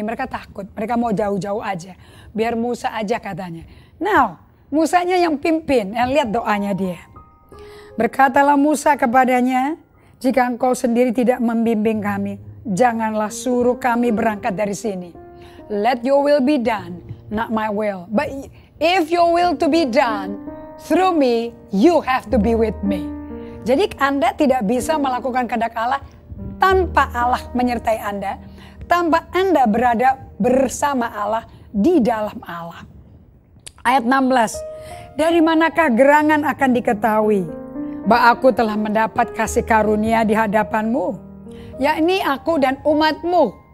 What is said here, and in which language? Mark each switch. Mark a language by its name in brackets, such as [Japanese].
[Indonesian] Mereka takut, mereka mau jauh-jauh aja. Biar Musa aja katanya. Now, Musanya yang pimpin, yang lihat doanya dia. Berkatalah Musa kepadanya, jika engkau sendiri tidak membimbing kami, janganlah suruh kami berangkat dari sini. [English] Let your will be done, not my will. But if your will to be done through me, you have to be with me. [Indonesian] Jadi Anda tidak bisa melakukan kehendak Allah tanpa Allah menyertai Anda, tanpa Anda berada bersama Allah, di dalam Allah. Ayat 16, dari manakah gerangan akan diketahui bahwa aku telah mendapat kasih karunia di hadapanmu, yakni aku dan umatmu.